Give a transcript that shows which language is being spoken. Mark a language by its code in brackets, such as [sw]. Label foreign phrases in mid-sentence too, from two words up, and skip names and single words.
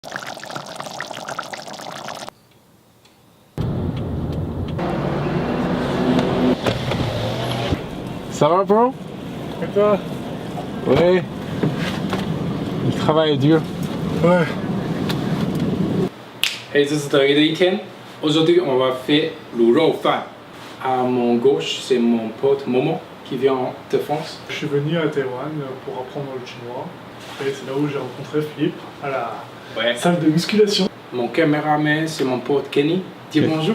[fr] Ça va, bro? Et toi? Ouais. Le travail est dur. Ouais. Hey, [zh] 这是德语的一天。 [fr] Aujourd'hui, on va faire le [zh] 肉饭. [fr] À mon gauche, c'est mon pote Momo qui vient de France. Je suis venu à Taïwan pour apprendre le chinois. Et c'est là où j'ai rencontré Philippe à la salle de musculation. Mon caméraman, c'est mon pote Kenny. Dis bonjour.